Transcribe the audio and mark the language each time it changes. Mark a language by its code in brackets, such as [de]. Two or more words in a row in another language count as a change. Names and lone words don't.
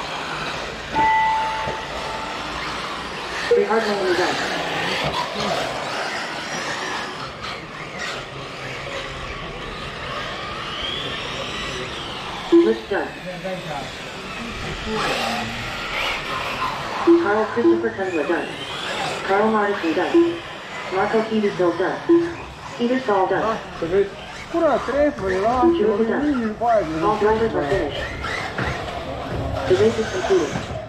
[en] Richard Manning is done. Lift done. Carl Christopher Tundra done. Carl Martin done. Marco Petersville done. Petersall done. [et] Kurat, rehv oli lahti, [en] All drivers are finished. The race is completed.